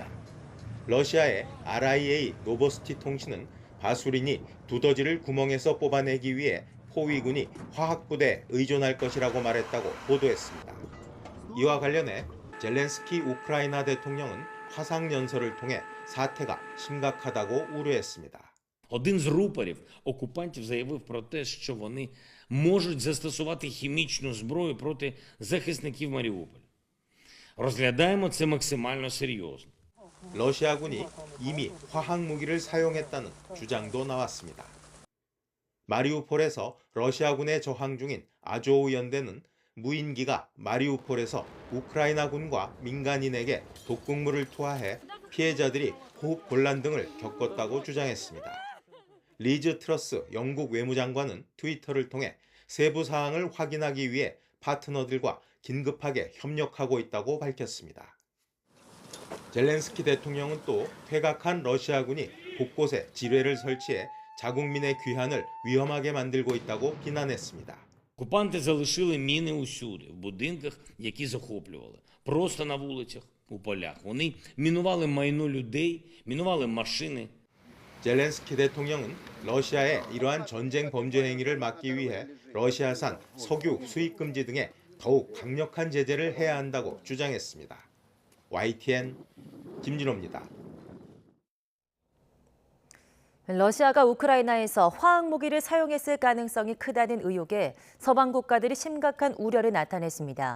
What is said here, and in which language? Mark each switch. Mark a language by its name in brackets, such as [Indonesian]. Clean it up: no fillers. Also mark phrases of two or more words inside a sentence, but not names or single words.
[Korean] 러시아의 RIA 노보스티 통신은 바수린이 두더지를 구멍에서 뽑아내기 위해 포위군이 화학부대에 의존할 것이라고 말했다고 보도했습니다. 이와 관련해 젤렌스키 우크라이나 대통령은 화상연설을 통해 사태가 심각하다고 우려했습니다. [Ukrainian] Один з рупорів окупантів заявив про те, що вони можуть застосувати хімічну зброю проти захисників Маріуполя. Розглядаємо це максимально серйозно. [Korean] 러시아군이 이미 화학무기를 사용했다는 주장도 나왔습니다. 마리우폴에서 러시아군에 저항 중인 아조우 연대는 무인기가 마리우폴에서 우크라이나군과 민간인에게 독극물을 투하해 피해자들이 호흡 곤란 등을 겪었다고 주장했습니다. 리즈 트러스 영국 외무장관은 트위터를 통해 세부 사항을 확인하기 위해 파트너들과 긴급하게 협력하고 있다고 밝혔습니다. 젤렌스키 대통령은 또 퇴각한 러시아군이 곳곳에 지뢰를 설치해 자국민의 귀환을 위험하게 만들고 있다고 비난했습니다. [Ukrainian] Окупанти залишили міни усюди, в будинках, які захоплювали, просто на вулицях, у полях. Вони мінували майно людей, мінували машини. [Korean] 젤렌스키 대통령은 러시아의 이러한 전쟁 범죄 행위를 막기 위해 러시아산 석유 수입 금지 등의 더욱 강력한 제재를 해야 한다고 주장했습니다. YTN 김진호입니다. 러시아가 우크라이나에서 화학무기를 사용했을 가능성이 크다는 의혹에 서방 국가들이 심각한 우려를 나타냈습니다.